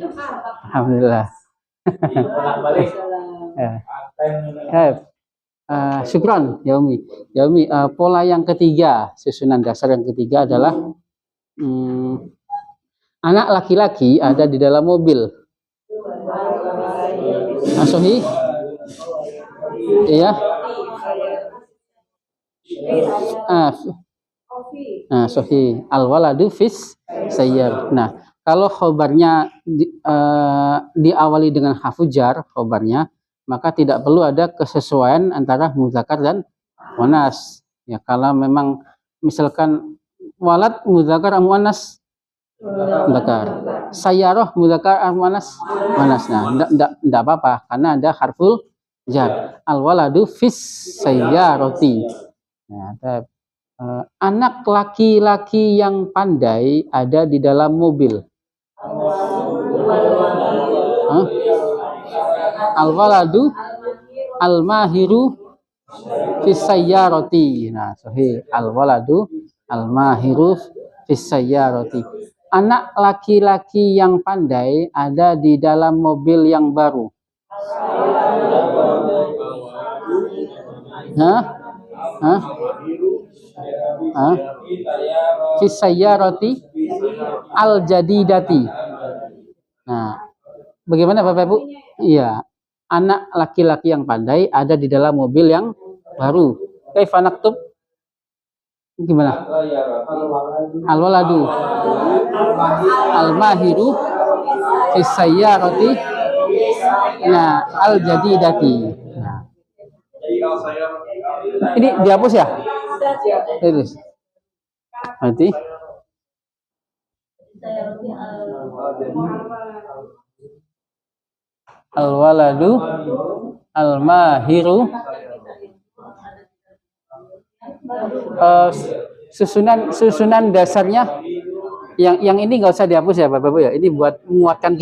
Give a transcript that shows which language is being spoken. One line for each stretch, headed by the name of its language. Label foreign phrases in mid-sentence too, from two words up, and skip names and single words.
Arabic: الحمد لله. شكرا يومي.
Indonesian: Pola yang ketiga, susunan dasar yang ketiga adalah anak laki-laki ada di dalam mobil. Sohi? Iya. Sohi.
Arabic: الولد في السيارة.
Indonesian: Nah, kalau khobarnya diawali dengan hafujar khobarnya, maka tidak perlu ada kesesuaian antara muzakkar dan muannas. Ya, kalau memang misalkan walad muzakkar atau muannas, muzakkar. Sayyarah muzakkar atau muannas, muannas. Nah, enggak apa-apa karena ada
Arabic: حرف جر. الولد في السيارة.
Indonesian: Nah, anak laki-laki yang pandai ada di dalam mobil.
Arabic: الولد الماهر في السيارة.
Indonesian: Nah, sahih.
Arabic: الولد الماهر في السيارة.
Indonesian: Anak laki-laki yang pandai ada di dalam mobil yang baru.
Arabic: في السيارة الجديدة.
Indonesian: Nah, bagaimana Bapak Ibu? Iya, anak laki-laki yang pandai ada di dalam mobil yang baru.
Arabic: كيف نكتب? Gimana? الولد الماهر في السيارة nah الجديدة.
Indonesian: Nah, ini dihapus ya? Terus. Berarti
Arabic: الولد الماهر
Indonesian: susunan dasarnya yang ini nggak usah dihapus ya Bapak Ibu ya.